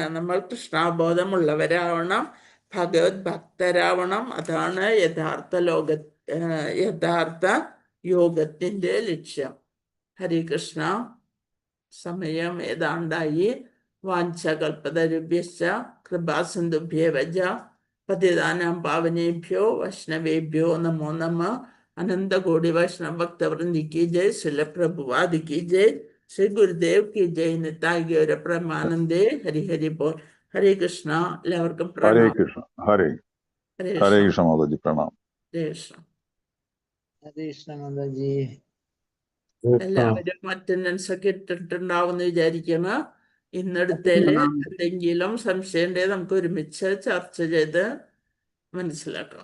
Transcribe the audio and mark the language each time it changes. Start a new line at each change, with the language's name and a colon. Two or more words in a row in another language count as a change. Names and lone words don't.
Malayalam: നമ്മൾ കൃഷ്ണാബോധമുള്ളവരാവണം, ഭഗവത് ഭക്തരാവണം. അതാണ് യഥാർത്ഥ യോഗത്തിന്റെ ലക്ഷ്യം. ഹരികൃഷ്ണ. സമയം ഏതാണ്ടായി.
Sanskrit: വാഞ്ചകൽപതരുഭ്യശ്ച കൃപാസിന്ധുഭ്യേവ പതിതാനാം പാവനേഭ്യോ വൈഷ്ണവേഭ്യോ നമോ നമഃ.
Hindi: अनंतकोटि वैष्णव भक्त वृंद की जय. श्रील प्रभुपाद की जय. श्री गुरुदेव की जय. निताय गौर प्रमानंदे. हरि हरि बोल. हरे कृष्ण.
Malayalam: എല്ലാവർക്കും ഹരേ പ്രണാമം. കൃഷ്ണ. ഹരേ ഹരേ ഹരേ കൃഷ്ണ. കൃഷ്ണ മാതാജി, പ്രണാം. ഹരേ കൃഷ്ണ. ഹരേ കൃഷ്ണ മാതാജി. എല്ലാവരും അറ്റൻഡൻസ് ഒക്കെ ഇട്ടിട്ടുണ്ടാവുമെന്ന് വിചാരിക്കണം. ഇന്നെടുത്തേല് എന്തെങ്കിലും സംശയം ഉണ്ടെങ്കിൽ നമുക്ക് ഒരുമിച്ച് ചർച്ച ചെയ്ത് മനസ്സിലാക്കാം.